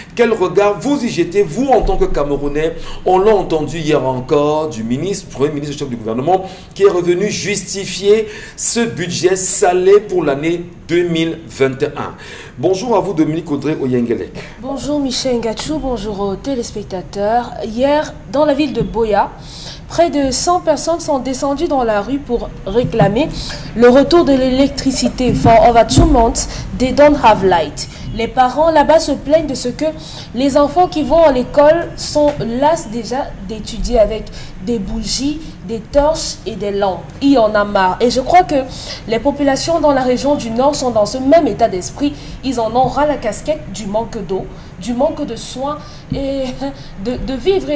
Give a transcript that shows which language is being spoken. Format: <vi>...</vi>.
<fr>Quel regard vous y jetez, vous en tant que Camerounais? On l'a entendu hier encore du ministre, Premier ministre, chef du gouvernement, qui est revenu justifier ce budget salé pour l'année 2021. Bonjour à vous, Dominique Audrey-Oyengelek. Bonjour Michel Ngachou, bonjour aux téléspectateurs. Hier, dans la ville de Boya, près de 100 personnes sont descendues dans la rue pour réclamer le retour de l'électricité.</fr> <en>For over 2 months, they don't have light.</en> <fr>Les parents là-bas se plaignent de ce que les enfants qui vont à l'école sont las déjà d'étudier avec des bougies, des torches et des lampes. Il y en a marre. Et je crois que les populations dans la région du Nord sont dans ce même état d'esprit. Ils en ont ras la casquette du manque d'eau, du manque de soins et de vivre.</fr>